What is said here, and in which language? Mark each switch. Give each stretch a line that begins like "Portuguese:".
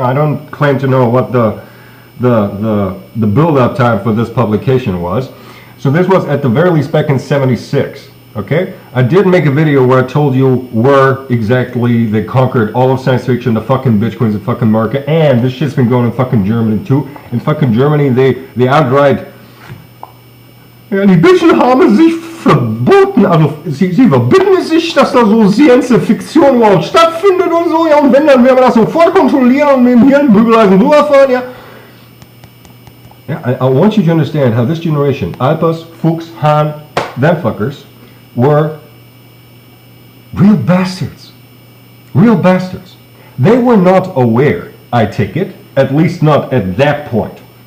English: I don't claim to know what the build-up time for this publication was. So this was at the very least back in 76. Okay, I did make a video where I told you where exactly they conquered all of science fiction, the fucking Bitcoins, the fucking market, and this shit's been going in fucking Germany too. In fucking Germany, they outright,
German: ja, die Bitchen haben sich verboten, also sie verbitten sich, dass da so Science-Fiktion überhaupt stattfindet und so, ja, und wenn, dann werden wir das sofort kontrollieren und mit dem Hirnbügeleisen durchfahren, ja.
English: Yeah, I want you to understand how this generation, Alpers, Fuchs, Hahn, them fuckers, were real bastards. Real bastards. They were not aware, I take it, at least not at that point.